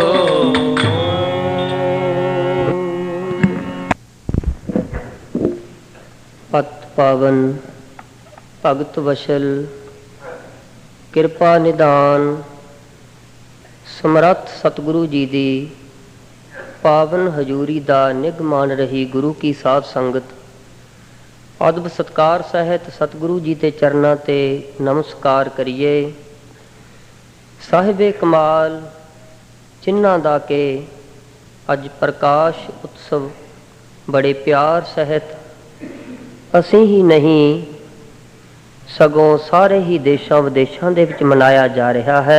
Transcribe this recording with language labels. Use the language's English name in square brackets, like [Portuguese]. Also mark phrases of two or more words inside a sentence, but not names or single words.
[Punjabi] ਪਤ ਪਾਵਨ ਭਗਤ ਵਛਲ ਕਿਰਪਾ ਨਿਧਾਨ ਸਮਰਥ ਸਤਿਗੁਰੂ ਜੀ ਦੀ ਪਾਵਨ ਹਜ਼ੂਰੀ ਦਾ ਨਿੱਘ ਮਾਣ ਰਹੀ ਗੁਰੂ ਕੀ ਸਾਧ ਸੰਗਤ, ਅਦਬ ਸਤਕਾਰ ਸਹਿਤ ਸਤਿਗੁਰੂ ਜੀ ਦੇ ਚਰਨਾਂ ਤੇ ਨਮਸਕਾਰ ਕਰੀਏ। ਸਾਹਿਬੇ ਕਮਾਲ ਜਿਨ੍ਹਾਂ ਦਾ ਕਿ ਅੱਜ ਪ੍ਰਕਾਸ਼ ਉਤਸਵ ਬੜੇ ਪਿਆਰ ਸਹਿਤ ਅਸੀਂ ਹੀ ਨਹੀਂ ਸਗੋਂ ਸਾਰੇ ਹੀ ਦੇਸ਼ਾਂ ਵਿਦੇਸ਼ਾਂ ਦੇ ਵਿੱਚ ਮਨਾਇਆ ਜਾ ਰਿਹਾ ਹੈ।